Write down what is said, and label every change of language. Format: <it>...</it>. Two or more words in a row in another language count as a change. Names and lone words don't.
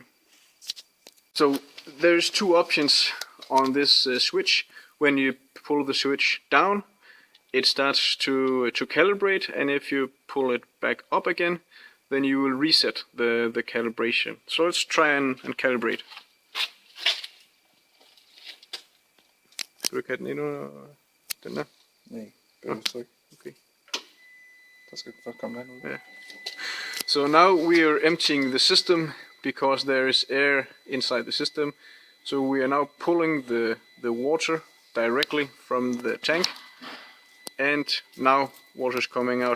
<en>So there's 2 options on this switch. When you pull the switch down, it starts to calibrate, and if you pull it back up again, then you will reset the calibration. So let's try and calibrate.</en> <da>Skal du ikke have den endnu? Den der? Nej, okay. Der skal først komme vand ud.</da> <en>Yeah. So now we are emptying the system because there is air inside the system. So we are now pulling the water directly from the tank, and now water is coming out.</en>